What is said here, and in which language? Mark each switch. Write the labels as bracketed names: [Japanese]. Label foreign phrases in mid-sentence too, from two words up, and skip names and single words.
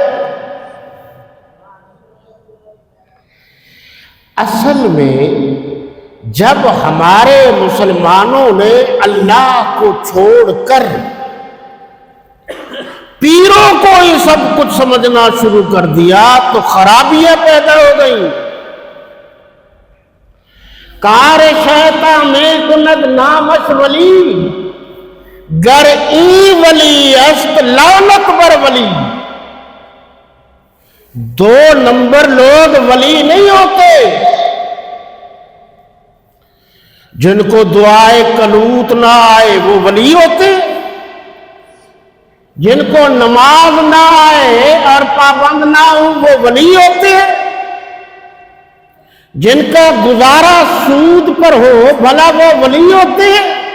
[Urdu] اصل میں جب ہمارے مسلمانوں نے اللہ کو چھوڑ کر پیروں کو ہی سب کچھ سمجھنا شروع کر دیا تو خرابیاں پیدا ہو گئیں۔ [Persian] کار شیطاں میں کند نامش ولی، گر ای ولی است لعنت بر ولی۔ [Urdu] 2 نمبر لوگ ولی نہیں ہوتے۔ جن کو دعائے قنوت نہ آئے وہ ولی ہوتے، جن کو نماز نہ آئے اور پابند نہ ہو وہ ولی ہوتے، جن کا گزارا سود پر ہو بھلا وہ ولی ہوتے ہیں۔